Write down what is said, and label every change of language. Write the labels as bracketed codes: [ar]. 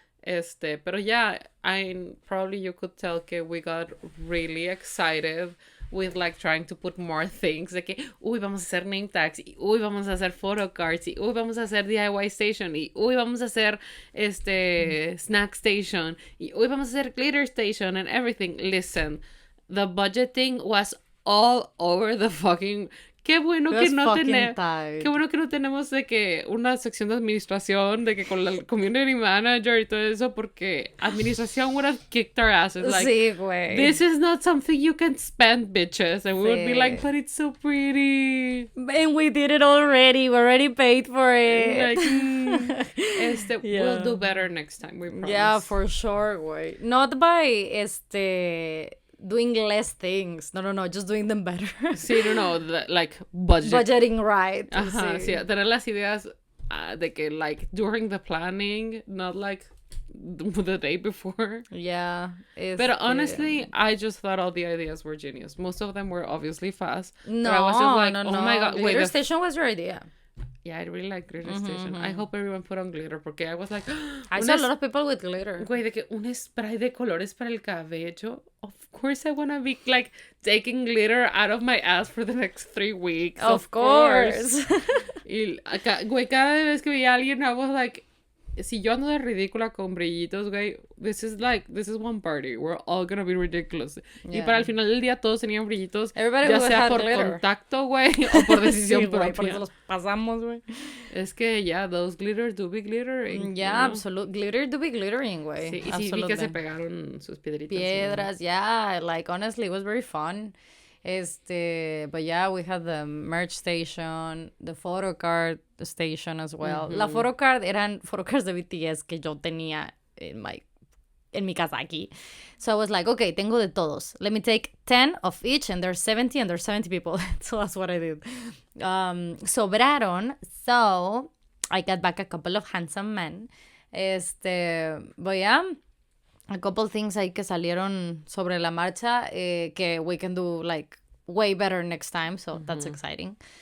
[en] Pero yeah, probably you could tell que we got really excited with like trying to put more things, [es] de que, uy, vamos a hacer [en] name tags, [es] y uy, vamos a hacer [en] photo cards, y uy, vamos a hacer DIY station, y uy, vamos a hacer snack station, y uy, vamos a hacer glitter station and everything. Listen, the budgeting was all over the fucking... [es] Qué bueno que no tenemos de que una sección de administración, de que con la community manager y todo eso, porque administración [en] would have kicked our asses. Like, [es] sí, güey. [en] This is not something you can spend, bitches. And we would be like, but it's so pretty. And we did it already. We already paid for it. Like, we'll do better next time, we promise. Yeah, for sure, güey. Not by, doing less things. No, just doing them better. [es] Sí, no, like, [en] budgeting right. [es] Ajá, sí, tener las ideas de que, [en] like, during the planning, not, like, the day before. Yeah. But honestly, I just thought all the ideas were genius. Most of them were obviously fast. No, I was just like, no. Oh my God. Glitter Station was your idea. Yeah, I really like Glitter Station. I hope everyone put on glitter, [es] porque I was like... [en] I saw a lot of people with glitter. [es] Güey, de que un spray de colores para el cabello. [en] Of course I want to be, like, taking glitter out of my ass for the next 3 weeks. Of course. [es] Y, güey, cada vez que veía a alguien, [en] I was like... [es] Si yo ando de ridícula con brillitos, güey, [en] this is one party. We're all gonna be ridiculous. Yeah. [es] Y para el final del día todos tenían brillitos. [en] Everybody [es] ya sea por [en] glitter. [es] Contacto, güey, o por decisión sí, propia. Por eso los pasamos, güey. Es que, [en] yeah, those glitters do be glittering. Yeah, absolutely. [es] Glitter do be glittering, güey. Sí, y sí vi que se pegaron sus piedritas. Piedras, yeah. [en] Like, honestly, it was very fun. But yeah, we had the merch station, the photo card station as well. [es] La photo card eran photo cards de BTS [en] que yo tenía en mi casa aquí. So I was like, okay, [es] tengo de todos. [en] Let me take 10 of each, and there's 70, and there's 70 people. So that's what I did. [es] Sobraron, [en] so I got back a couple of handsome men. But yeah, a couple things [es] ahí que salieron sobre la marcha que [en] we can do like way better next time, so that's exciting.